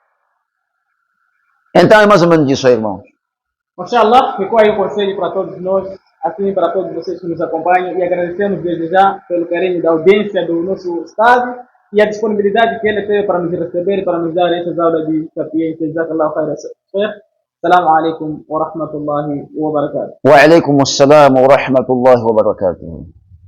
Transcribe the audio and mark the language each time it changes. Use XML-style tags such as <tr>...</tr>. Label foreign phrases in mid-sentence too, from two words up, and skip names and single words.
<pt>Então é mais ou menos isso aí, irmãos. Mashallah, ficou aí o conselho para todos nós, assim para todos vocês que nos acompanham, e agradecemos desde já pelo carinho da audiência do nosso Estado e a disponibilidade que ele teve para nos receber e para nos dar essas aulas de sapiência.</pt> <ar>جزاك الله خيرا. السلام عليكم ورحمة الله وبركاته. وعليكم السلام ورحمة الله وبركاته.</ar>